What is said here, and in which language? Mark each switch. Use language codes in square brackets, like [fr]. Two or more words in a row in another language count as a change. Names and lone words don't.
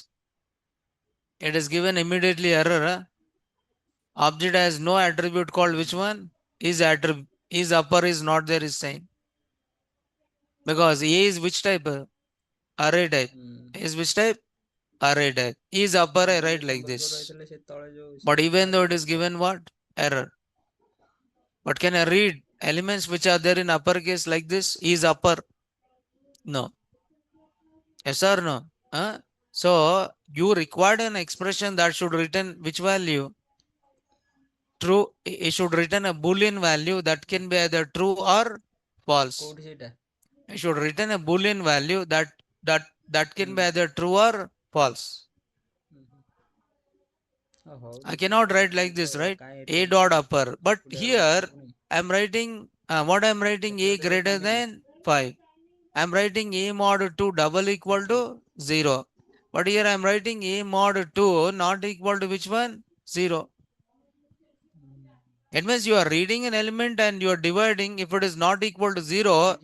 [en] It is given immediately error. Object has no attribute called which हम्म one? Is attribute. Is upper is not there is saying. Because A is which type? Array type. हम्म A is which type? Array type. Is upper I [or] ଆମେ [en] write [or] ଯୋଉ [en] like [or] କମ୍ପ୍ୟୁଟର କରି [en] this. [or] ରହିଥିଲେ ସେ ତଳେ ଯୋଉ [en] But [or] ସେଇଠି [en] even though it [or] ବାହାରିଥିଲା [en] is [or] ତ [en] given what? Error. But can I read elements which are there in uppercase like this? Is upper? No. Yes or no? Huh? So you required an expression that should return which value? True. It should return a boolean value that can be either true or false. [or] କୋଉଠି ସେଇଟା [en] I should return a boolean value that can be [or] ହୁଁ [en] either true or false. [or] ହଉ [en] I [or] ଦେଖିବା [en] cannot [or] ଆଉ [en] write [or] ମୁଁ [en] like [or] ତ [en] this, right? [or] କାଇଁ [en] A [or] ଏତେ [en] dot upper. But [or] ଏକୁଟିଆ ରହୁଛି [en] here [or] ପୁଣି [en] I'm writing what I'm writing [or] ଏତେ [en] A [or] ବାଟ ଯାଇ [en] greater [or] କାଇଁ ଯିବି [en] than 5. I'm writing A mod 2 double equal to 0. But here I'm writing A mod 2 not equal to which one? 0. It means you are reading an element and you are dividing. If it is not equal to 0,